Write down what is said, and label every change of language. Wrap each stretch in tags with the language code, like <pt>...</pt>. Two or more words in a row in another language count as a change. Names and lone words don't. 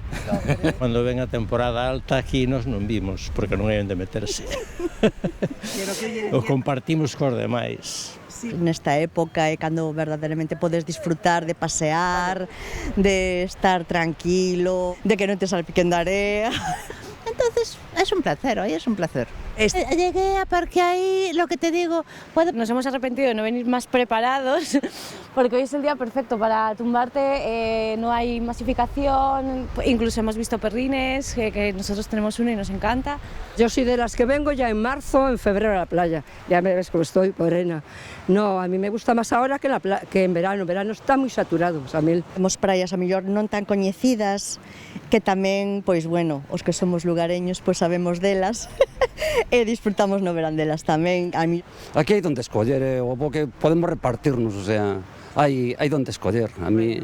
<gl>Cando ven a temporada alta aquí nos non vimos, porque non hai onde meterse. O compartimos cos demais. Nesta época é cando verdadeiramente podes disfrutar de pasear, de estar tranquilo, de que non te salpiquen de area.</gl> <es>Entonces, es un placer, hoy es un placer. Llegué a porque ahí, lo que te digo, nos hemos arrepentido de no venir más preparados, porque hoy es el día perfecto para tumbarte, no hay masificación, incluso hemos visto perrines, que nosotros tenemos uno y nos encanta. Yo soy de las que vengo ya en marzo, en febrero a la playa, ya me ves cómo estoy, morena. No, a mí me gusta más ahora que en verano está muy saturado, Samil.</es> <gl>Temos praias a mellor non tan coñecidas, que tamén, pois bueno, os que somos lugareños, pois sabemos delas, e disfrutamos no verán delas tamén. Aquí hai donde escoller, porque podemos repartirnos,</gl> <es>o sea,</es> <gl>hai donde escoller.</gl>